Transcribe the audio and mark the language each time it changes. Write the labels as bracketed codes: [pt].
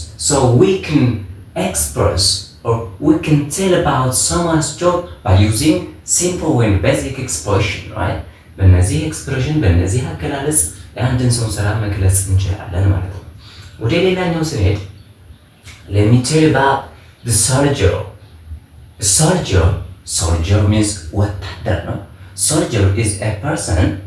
[en] So we can express or we can tell about someone's job by using simple and basic expression, right? [am] በእነዚህ ኤክስፕሬሽን በእነዚህ አገላለጽ የአንድን ሰው ስራ መግለጽ እንችላለን ማለት ነው። ወደ ሌላኛው ስንሄድ [en] let me tell you about the soldier. Soldier means [am] ወታደር ነው። [en] Soldier is a person.